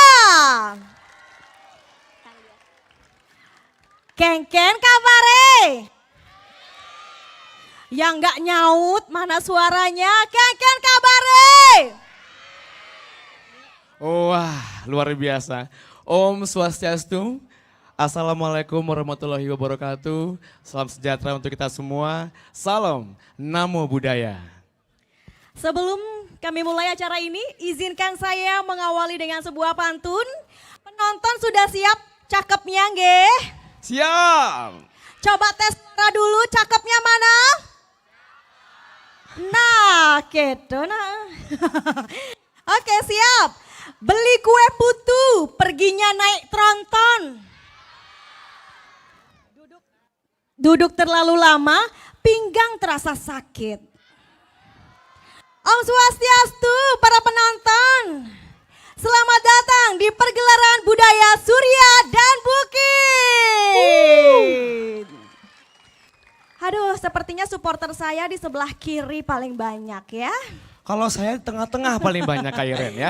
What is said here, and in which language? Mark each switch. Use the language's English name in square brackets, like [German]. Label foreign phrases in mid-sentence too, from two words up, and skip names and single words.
[Balinese] Kengken kabare. [Indonesian] Yang nggak nyaut mana suaranya? [Balinese] Kengken kabare. [Indonesian] Wah, luar biasa. [Balinese] Om Swastiastu. [Arabic] السلام عليكم ورحمة الله وبركاته. [Indonesian] Salam sejahtera untuk kita semua. Salam [Pali] Namo Buddhaya. [Indonesian] Sebelum kami mulai acara ini. Izinkan saya mengawali dengan sebuah pantun. Penonton sudah siap cakepnya nggih? Siap. Coba tes suara dulu cakepnya mana? Nah, gitu nah. Oke, siap. Beli kue putu, perginya naik tronton. Duduk terlalu lama, pinggang terasa sakit. Om Swastiastu, para penonton. Selamat datang di pergelaran budaya Surya dan Bukit. Aduh, sepertinya supporter saya di sebelah kiri paling banyak ya. Kalau saya di tengah-tengah paling banyak Kak Iren ya.